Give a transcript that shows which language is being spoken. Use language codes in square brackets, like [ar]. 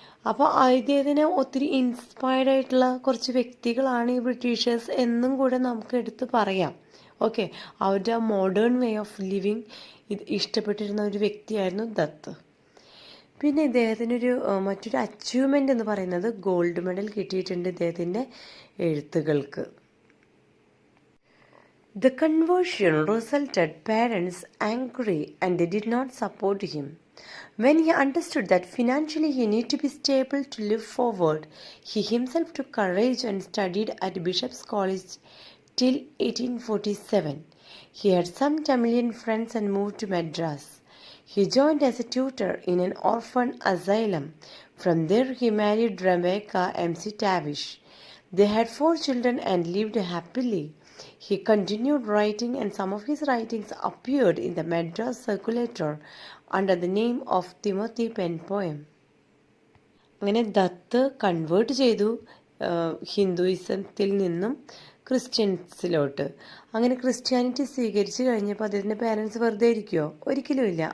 [ml] അപ്പോൾ ഇദ്ദേഹത്തിന് ഒത്തിരി ഇൻസ്പയർഡ് ആയിട്ടുള്ള കുറച്ച് വ്യക്തികളാണ് ഈ ബ്രിട്ടീഷേഴ്സ് എന്നും കൂടെ നമുക്ക് എടുത്ത് പറയാം. ഓക്കെ, അവരുടെ [en] modern way of living [ml] ഇഷ്ടപ്പെട്ടിരുന്ന ഒരു വ്യക്തിയായിരുന്നു ദത്ത്. പിന്നെ ഇദ്ദേഹത്തിനൊരു മറ്റൊരു അച്ചീവ്മെൻ്റ് എന്ന് പറയുന്നത് ഗോൾഡ് മെഡൽ കിട്ടിയിട്ടുണ്ട് ഇദ്ദേഹത്തിൻ്റെ എഴുത്തുകൾക്ക്. [en] The conversion resulted parents angry and they did not support him. When he understood that financially he needed to be stable to live forward, he himself took courage and studied at Bishop's College till 1847. He had some Tamilian friends and moved to Madras. He joined as a tutor in an orphan asylum. From there he married Rebecca M.C. Tavish. They had 4 children and lived happily. He continued writing and some of his writings appeared in the Madras Circulator under the name of Timothy Penpoem. [ml] അങ്ങനെ Dutt convert ചെയ്തു ഹിന്ദുയിസത്തിൽ നിന്നും ക്രിസ്ത്യൻസിലോട്ട്. അങ്ങനെ Christianity സ്വീകരിച്ച് കഴിഞ്ഞപ്പോൾ അദ്ദേഹത്തിൻ്റെ parents വെറുതെ ഇരിക്കുമോ? ഒരിക്കലും ഇല്ല.